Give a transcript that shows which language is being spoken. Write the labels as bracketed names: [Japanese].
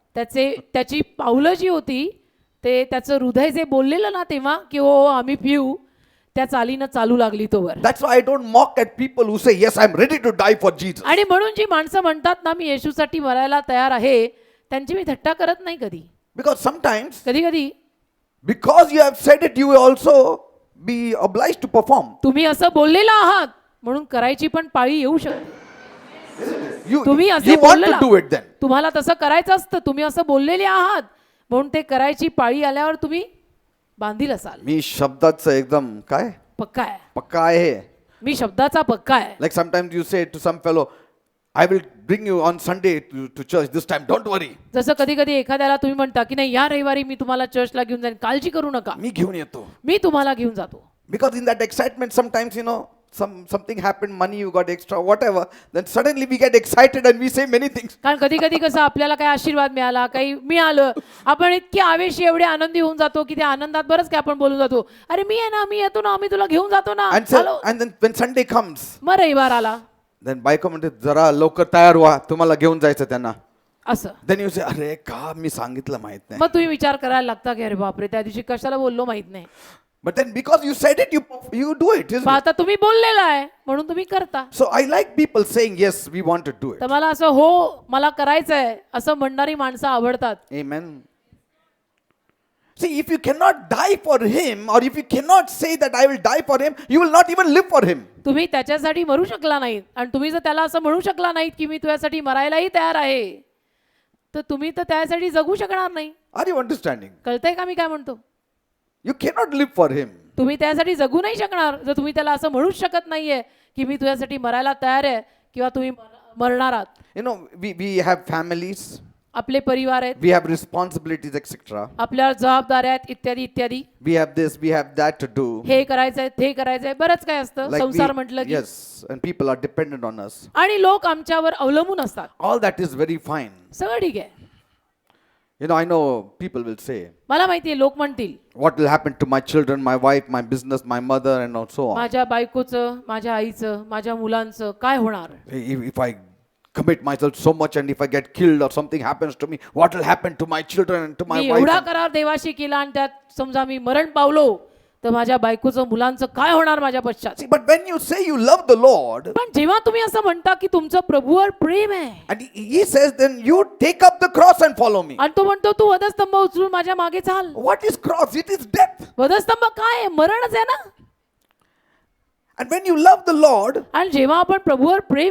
[Marathi] त्याची पावलं जी होती, ते त्याचं हृदय जे बोललेलं ना तेव्हा की हो आम्ही पिऊ, त्या चालीनं चालू लागली तोवर. [English] That's why I don't mock at people who say, yes, I'm ready to die for Jesus. [Marathi] आणि म्हणून जी माणसं म्हणतात ना मी येशूसाठी मरायला तयार आहे, त्यांची मी थट्टा करत नाही कधी. [English] Because sometimes, [Marathi] कधी कधी [English] because you have said it, you will also be obliged to perform. [Marathi] तुम्ही असं बोललेला आहात म्हणून करायची पण पाळी येऊ शकते. [English] You, [Marathi] तुम्ही असे [English] you want to [Marathi] बोललेला, [English] do it then. [Marathi] तुम्हाला तसं करायचं असतं, तुम्ही असं बोललेले आहात म्हणून ते करायची पाळी आल्यावर तुम्ही बांधील असाल. मी शब्दाचं एकदम काय पक्का आहे, पक्का आहे. मी शब्दाचा पक्का आहे. [English] Like sometimes you say to some fellow, I will bring you on Sunday to church this time, don't worry. [Marathi] जसं कधी कधी एखाद्याला तुम्ही म्हणता की नाही या रविवारी मी तुम्हाला चर्चला घेऊन जाईन, काळजी करू नका, मी घेऊन येतो. मी तुम्हाला घेऊन जातो. [English] Because in that excitement, sometimes, something happened, money you got extra, whatever, then suddenly we get excited and we say many things. [Marathi] कारण कधी कधी कसं आपल्याला काही आशीर्वाद मिळाला, काही मिळालं, आपण इतके आवेशी एवढे आनंदी होऊन जातो की त्या आनंदात बरंच काय आपण बोलून जातो, अरे मी आहे ना, मी येतो ना, मी तुला घेऊन जातो ना. [English] And then when Sunday comes, [Marathi] मग रविवार आला then बायको म्हणते जरा लवकर तयार व्हा, तुम्हाला घेऊन जायचं त्यांना. असं, [English] Then you say, [Marathi] अरे का मी सांगितलं माहित नाही. मग तुम्ही विचार करायला लागता की अरे बापरे त्या दिवशी कशाला बोललो माहित नाही. [English] But then because you said it, you do it, isn't [Marathi] पण [English] it? [Marathi] आता तुम्ही बोललेला आहे म्हणून तुम्ही करता. [English] So I like people saying, yes, we want to do it. [Marathi] तर मला असं हो मला करायचंय असं म्हणणारी माणसं आवडतात. [English] Amen. See, if you cannot die for him, or if you cannot say that I will die for him, you will not even live for him. [Marathi] तुम्ही त्याच्यासाठी मरू शकला नाहीत आणि तुम्ही जर त्याला असं म्हणू शकला नाहीत की मी तुझ्यासाठी मरायलाही तयार आहे, तर तुम्ही तर त्यासाठी जगू शकणार नाही. [English] Are you understanding? [Marathi] कळतंय का मी काय म्हणतो? [English] You cannot live for him. [Marathi] तुम्ही त्यासाठी जगू नाही शकणार जर तुम्ही त्याला असं म्हणूच शकत नाहीये की मी तुझ्यासाठी मरायला तयार आहे किंवा तुम्ही मरणार आहात. [English] We have families, [Marathi] आपले परिवार आहेत, [English] we have responsibilities, etc. [Marathi] आपल्यावर जबाबदाऱ्या आहेत, इत्यादी इत्यादी. [English] We have this, we have that to do. [Marathi] हे करायचंय ते करायचंय, बरंच काय असतं संसार म्हटलं की. [English] yes, and people are dependent on us. [Marathi] आणि लोक आमच्यावर अवलंबून असतात. [English] All that is very fine. [Marathi] सगळं ठीक आहे. [English] I know people will say, [Marathi] मला माहितीये लोक म्हणतील [English] what will happen to my children, my wife, my business, my mother, and so on. [Marathi] माझ्या बायकोचं, माझ्या आईचं, माझ्या मुलांचं काय होणार? [English] If I commit myself so much and if I get killed or something happens to me, what will happen to my children and to my [Marathi] मी [English] wife? [Marathi] एवढा करार देवाशी केला आणि त्यात समजा मी मरण पावलो तर माझ्या बायकोचं मुलांचं काय होणार माझ्या पश्चात? [English] See, but when you say you love the Lord, [Marathi] पण जेव्हा तुम्ही असं म्हणता की तुमचं प्रभूवर प्रेम आहे [English] and he says, then you take up the cross and follow me. [Marathi] आणि तो म्हणतो तू वधस्तंभ उचलून माझ्या मागे चाल. [English] What is cross? It is death. [Marathi] वधस्तंभ काय आहे? मरणच आहे ना. [English] And when you love the Lord, [Marathi] आणि जेव्हा आपण प्रभूवर प्रेम